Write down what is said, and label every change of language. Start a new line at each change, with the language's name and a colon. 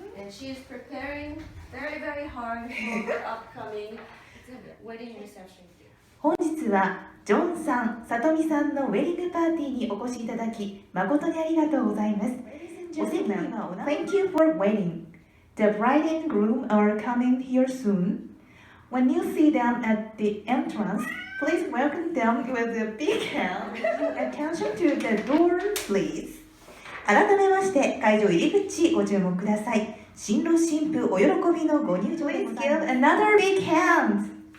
English: she is preparing very, very hard for her upcoming wedding reception.
Japanese: 本日はジョンさん、さとみさんのウェディングパーティーにお越しいただき誠にありがとうございます。お席には
English: Thank you for waiting. The bride and groom are coming here soon. When you see them at the entrance, please welcome them with a big hand. Attention to the door, please.
Japanese: 改めまして会場入り口ご注目ください。新郎新婦お喜びのご入場でございます。
English: Give another big hand.